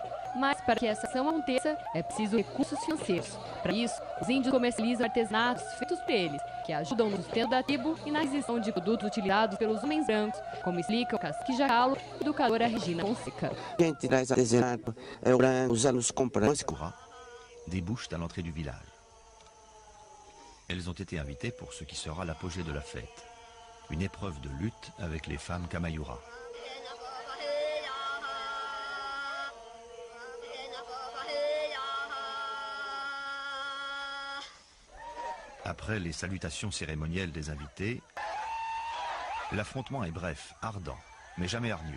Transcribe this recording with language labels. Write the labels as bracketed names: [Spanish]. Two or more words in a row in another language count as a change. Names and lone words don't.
[Portuguese] Mas para que essa ação aconteça, é preciso recursos financeiros. Para isso, os índios comercializam artesanatos feitos por eles, que ajudam no sustento da tribo e na aquisição de produtos utilizados pelos homens brancos, como explica o cacique Jacalo, educadora Regina Fonseca. A gente traz artesanato, o branco, os anos compram. [French] Débouchent à l'entrée du village. Elles ont été invitées pour ce qui sera l'apogée de la fête, une épreuve de lutte avec les femmes Kamayura. Après les salutations cérémonielles des invités, l'affrontement est bref, ardent, mais jamais hargneux.